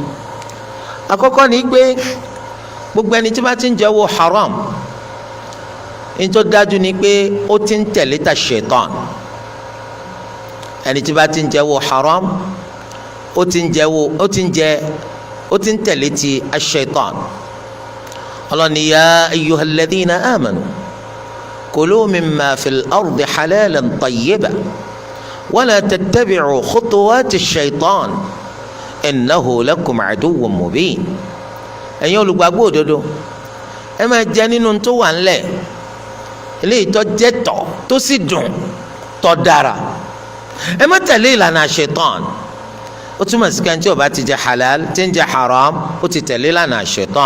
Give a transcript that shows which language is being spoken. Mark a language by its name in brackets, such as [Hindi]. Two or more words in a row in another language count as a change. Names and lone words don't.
[Yoruba] àkọ́kọ́ ni pé gbogbo ẹni tí bá ti ń jẹ owó haram ní tó dájú ni pé ó ti ń tẹ̀lé ta ṣaitan. ẹni tí bá ti ń jẹ owó haram ó ti ń tẹ̀lé ti ṣaitan. [Arabic] ọlọ́ni يا أيها الذين آمنوا كلوا مما في الأرض حلالا طيبا ولا تتبعوا خطوات الشيطان إنه لكم عدو مبين. [Yoruba] ẹ̀yin olùgbàgbọ́ òdodo ẹ máa jẹ nínú tó wà ńlẹ̀ eléyìí tó jẹ́ tọ́ tó sì dùn tó dára. ẹ má tẹ̀lé ìlànà shaitan. ó túmọ̀ sí kan tí ó bá ti jẹ halal tí ń jẹ haram ó ti tẹ̀lé ìlànà shaitan.